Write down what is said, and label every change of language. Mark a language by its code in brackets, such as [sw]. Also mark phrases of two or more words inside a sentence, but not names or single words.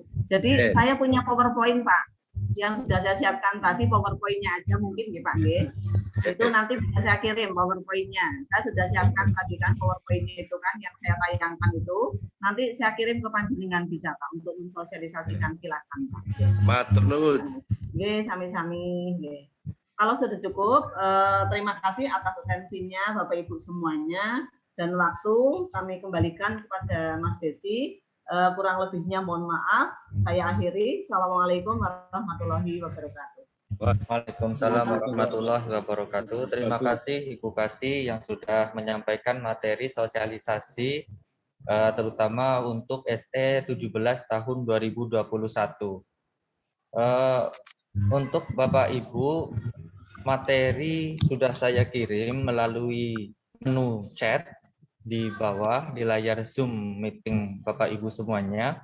[id] Jadi saya punya PowerPoint Pak, yang sudah saya siapkan tadi, PowerPoint-nya aja mungkin ya Pak nggih. Itu nanti bisa saya kirim PowerPoint-nya. Saya sudah siapkan tadi kan PowerPoint-nya itu kan yang saya tayangkan itu. Nanti saya kirim ke panjenengan bisa Pak untuk mensosialisasikan, silakan Pak. [jv] Matur nuwun. Nggih, sami-sami nggih. [id] Kalau sudah cukup, terima kasih atas atensinya Bapak Ibu semuanya, dan waktu kami kembalikan kepada Mas Desi. Kurang lebihnya mohon maaf, saya akhiri. [ar] السلام عليكم ورحمة الله وبركاته. وعليكم السلام ورحمة الله وبركاته. [id] Terima kasih Ibu Kasih yang sudah menyampaikan materi sosialisasi terutama untuk SE 17 tahun 2021. Untuk Bapak Ibu, materi sudah saya kirim melalui menu chat di bawah di layar Zoom meeting Bapak Ibu semuanya.